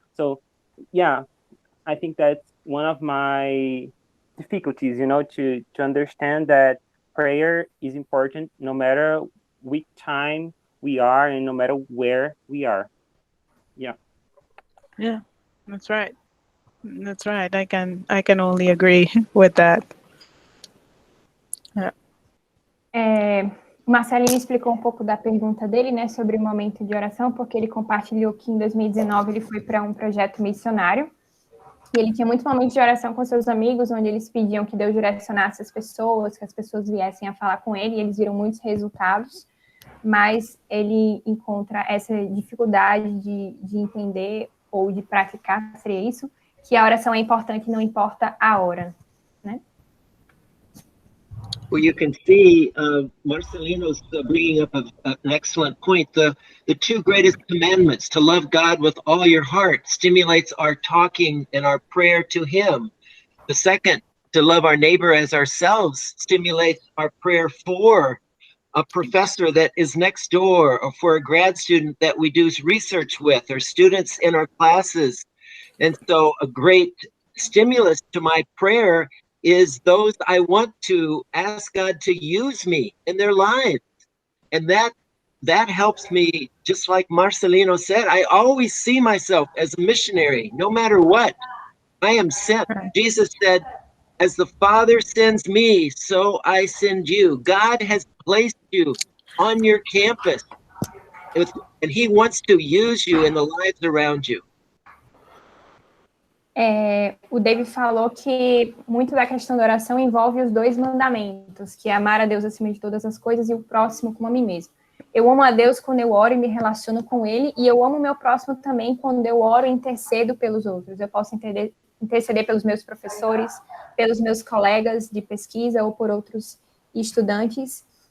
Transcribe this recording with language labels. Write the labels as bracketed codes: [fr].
[en] So yeah, I think that's one of my difficulties, you know, to understand that prayer is important no matter which time we are and no matter where we are. Yeah. Yeah, that's right. That's right. I can only agree with that. Yeah. [pt] O Marcelino explicou um pouco da pergunta dele, né, sobre o momento de oração, porque ele compartilhou que em 2019 ele foi para um projeto missionário, e ele tinha muitos momentos de oração com seus amigos, onde eles pediam que Deus direcionasse as pessoas, que as pessoas viessem a falar com ele, e eles viram muitos resultados, mas ele encontra essa dificuldade de entender ou de praticar, seria isso, que a oração é importante, não importa a hora, né? [en] Well, you can see Marcelino's bringing up an excellent point. The 2 greatest commandments, to love God with all your heart, stimulates our talking and our prayer to him. The second, to love our neighbor as ourselves, stimulates our prayer for a professor that is next door, or for a grad student that we do research with, or students in our classes. And so a great stimulus to my prayer is those I want to ask God to use me in their lives. And that helps me, just like Marcelino said, I always see myself as a missionary, no matter what. I am sent. Jesus said, as the Father sends me, so I send you. God has placed you on your campus, and he wants to use you in the lives around you. [pt] O David falou que muito da questão da oração envolve os 2 mandamentos, que é amar a Deus acima de todas as coisas e o próximo como a mim mesmo. Eu amo a Deus quando eu oro e me relaciono com Ele, e eu amo o meu próximo também quando eu oro e intercedo pelos outros. Eu posso interceder pelos meus professores, pelos meus colegas de pesquisa ou por outros estudantes.